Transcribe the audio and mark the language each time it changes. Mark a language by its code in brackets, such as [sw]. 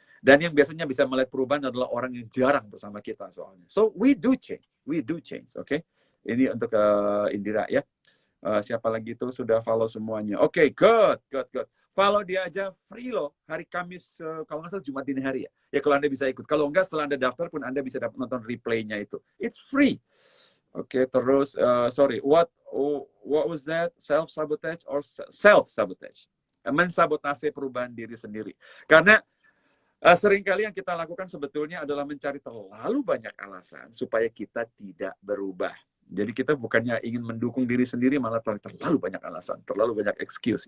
[id] Dan yang biasanya bisa melihat perubahan adalah orang yang jarang bersama kita soalnya. [en] So we do change, oke? Okay? [id] Ini untuk Indira ya. Siapa lagi itu sudah follow semuanya. Oke, good. Follow dia aja, free loh. Hari Kamis, kalau nggak salah Jumat dini hari ya. Ya kalau Anda bisa ikut. Kalau nggak setelah Anda daftar pun Anda bisa dapat nonton replaynya itu. [en] It's free. [id] Oke, terus [en] sorry, what was that? Self sabotage or self sabotage? [id] Mensabotase perubahan diri sendiri. Karena seringkali yang kita lakukan sebetulnya adalah mencari terlalu banyak alasan supaya kita tidak berubah. Jadi kita bukannya ingin mendukung diri sendiri, malah terlalu banyak alasan, terlalu banyak excuse.